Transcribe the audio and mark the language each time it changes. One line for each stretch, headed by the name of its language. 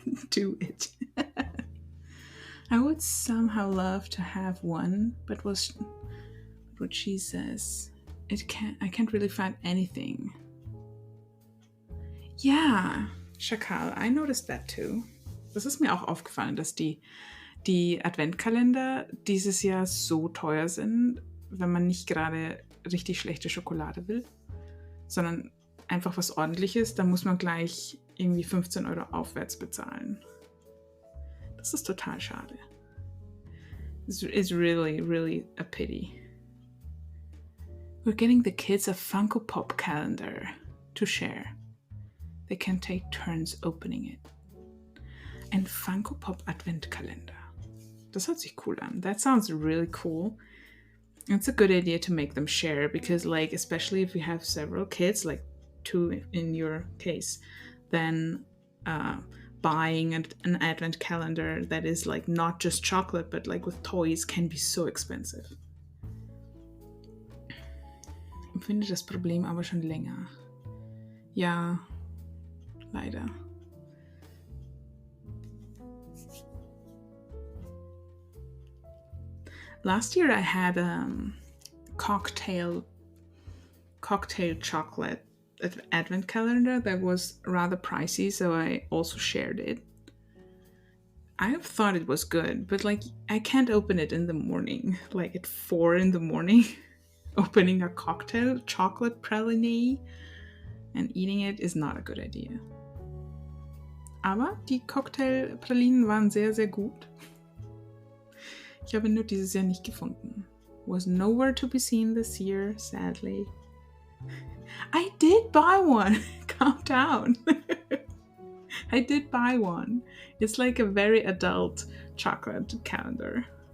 English: do it. I would somehow love to have one, but what she says, I can't really find anything.
German: Ja,
English: Schakal, I noticed that too.
German: Das ist mir auch aufgefallen, dass die Adventkalender dieses Jahr so teuer sind, wenn man nicht gerade richtig schlechte Schokolade will, sondern einfach was Ordentliches, dann muss man gleich irgendwie 15 € aufwärts bezahlen. Das ist total schade.
English: It's really, really a pity. We're getting the kids a Funko Pop calendar to share. They can take turns opening it.
German: Ein Funko Pop Adventkalender. Das hört sich cool an.
English: That sounds really cool. It's a good idea to make them share because, like, especially if you have several kids, like 2 in your case, then buying an advent calendar that is like not just chocolate but like with toys can be so expensive.
German: Ich empfinde das Problem aber schon länger. Ja, leider.
English: Last year I had cocktail chocolate advent calendar that was rather pricey, so I also shared it. I thought it was good, but like I can't open it in the morning, like at 4 in the morning. Opening a cocktail chocolate praline and eating it is not a good idea.
German: Aber die Cocktailpralinen waren sehr, sehr gut. Ich habe ihn nur dieses Jahr nicht gefunden.
English: Was nowhere to be seen this year, sadly. I did buy one. Calm down. I did buy one. It's like a very adult chocolate calendar.